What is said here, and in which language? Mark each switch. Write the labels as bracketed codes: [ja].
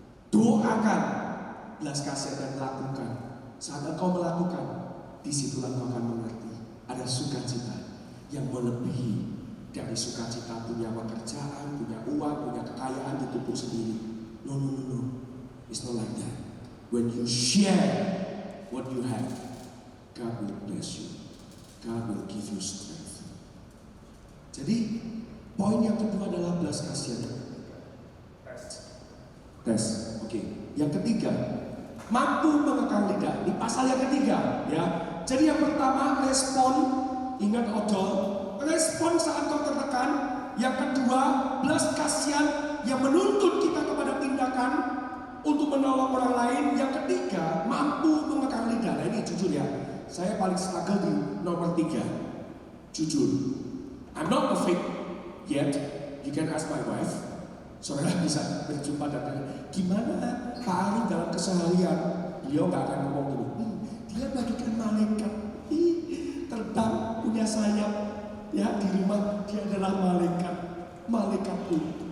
[id] Doakan belas kasihan dan lakukan. Saat engkau melakukan, disitulah engkau akan mengerti ada sukacita yang melebihi dari sukacita punya pekerjaan, punya uang, punya kekayaan di tubuh sendiri. [en] No. It's not like that. When you share what you have, God will bless you. God will give you strength. [id] Jadi poin yang kedua adalah belas kasihan. Tes. Oke. Yang ketiga, mampu mengekang lidah. Di pasal yang ketiga, ya. Jadi yang pertama respon, ingat odol, respon saat kau tertekan. Yang kedua, belas kasihan yang menuntut kita kepada tindakan untuk menolong orang lain. Yang ketiga, mampu mengekang lidah. Nah ini jujur ya, saya paling struggle di nomor 3. Jujur, [en] I'm not perfect yet. You can ask my wife. [id] Saudara bisa berjumpa dan tanya, gimana Pak Ari dalam keseharian? Beliau nggak akan ngomong gini, dia bagikan malaikat, terbang, punya sayap, ya di rumah dia adalah malaikat pun.